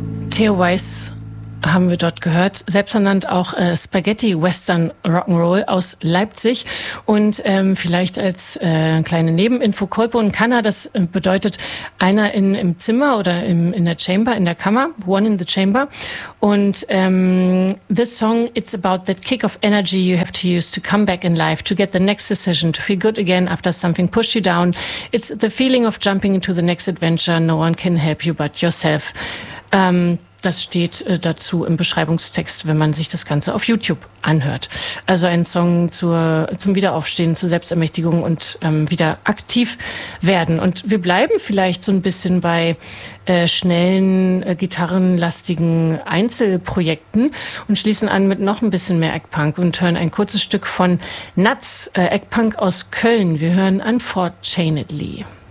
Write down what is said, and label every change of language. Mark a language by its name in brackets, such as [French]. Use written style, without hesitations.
[German] Theo Weiss haben wir dort gehört, selbsternannt auch Spaghetti Western Rock'n'Roll aus Leipzig. Und vielleicht als kleine Nebeninfo, Kolpo und Kanna, das bedeutet einer im Zimmer oder in der Chamber, in der Kammer, [English] one in the chamber. [German] Und [English] this song, it's about that kick of energy you have to use to come back in life, to get the next decision, to feel good again after something pushed you down. It's the feeling of jumping into the next adventure, no one can help you but yourself. [German] Das steht dazu im Beschreibungstext, wenn man sich das Ganze auf YouTube anhört. Also ein Song zum Wiederaufstehen, zur Selbstermächtigung und wieder aktiv werden. Und wir bleiben vielleicht so ein bisschen bei schnellen, gitarrenlastigen Einzelprojekten und schließen an mit noch ein bisschen mehr Eggpunk und hören ein kurzes Stück von Nuts, Eggpunk aus Köln. Wir hören Unfortunately.